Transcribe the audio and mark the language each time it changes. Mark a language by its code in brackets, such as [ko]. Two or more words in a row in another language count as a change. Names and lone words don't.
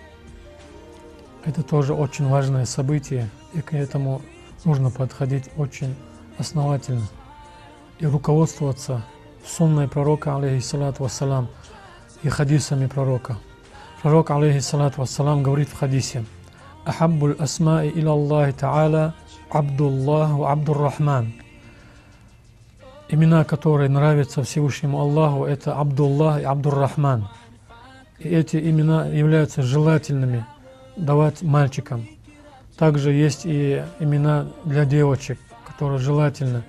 [ru] Это тоже очень важное событие, и к этому нужно подходить очень основательно и руководствоваться сунной пророка, [ar] عليه الصلاة والسلام, [ru] и хадисами пророка. Пророк, [ar] عليه الصلاة والسلام, [ru] говорит в хадисе: [ar] «أحب الأسماء إلى الله تعالى عبد الله وعبد الرحمن». [ru] Имена, которые нравятся Всевышнему Аллаху, это Абдуллах и Абдур-Рахман. И эти имена являются желательными давать мальчикам. Также есть и имена для девочек, которые желательны.